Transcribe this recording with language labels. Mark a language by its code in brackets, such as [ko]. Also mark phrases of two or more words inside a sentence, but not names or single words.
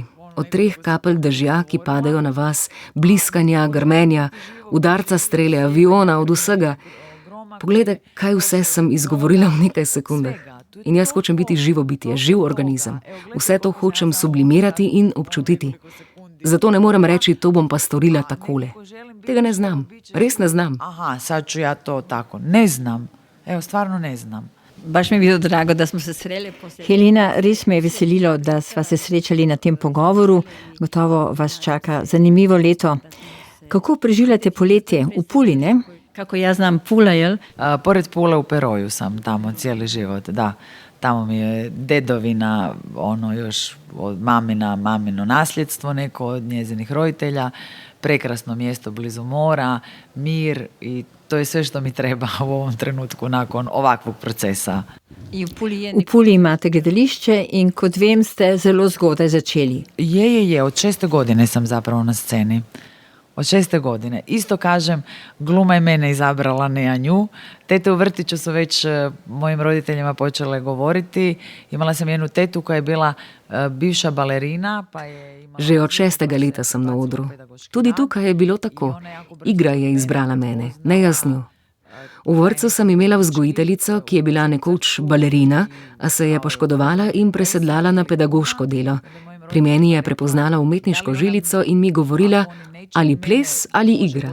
[sl] Od 3 kapelj dežja, ki padajo na vas, bliskanja, grmenja, udarca strele, aviona, od vsega. Poglejte, kaj vse sem izgovorila v nekaj sekundah. In jaz hočem biti živo bitje, živ organizem. Vse to hočem sublimirati in občutiti. Zato ne morem reči, to bom pa storila takole. Tega ne znam, res ne znam. [hr] Aha, sad ću ja to tako. Ne znam. Evo, stvarno ne znam. Baš mi je bilo drago, da smo se sreli. [sl] Helena, res me je veselilo, da sva se srečali na tem pogovoru. Gotovo vas čaka zanimivo leto. Kako preživljate poletje? V Puli, ne? [hr] Kako ja znam, Pula, jel? Pored Pule u Peroju sam tamo cijeli život, da. Tamo mi je dedovina, ono još od mamino nasljedstvo, neko od njezinih roditelja, prekrasno mjesto blizu mora, mir i to je sve što mi treba u ovom trenutku nakon ovakvog procesa. [sl] V Puli imate gledališče in kot vem ste zelo zgodaj začeli. [hr] Je, od 6. godine sam zapravo na sceni. Od 6. godine. Isto kažem, gluma je mene izabrala, ne ja nju. Tete u vrtiću su već mojim roditeljima počele govoriti. Imala sam jednu tetu koja je bila bivša balerina. Pa je imala... [sl] Že od 6. leta sem na odru. Tudi tukaj je bilo tako. Igra je izbrala mene, ne jaz njo. V vrtcu sem imela vzgojiteljico, ki je bila nekoč balerina, a se je poškodovala in presedlala na pedagoško delo. Pri meni je prepoznala umetniško žilico in mi govorila, ali ples ali igra.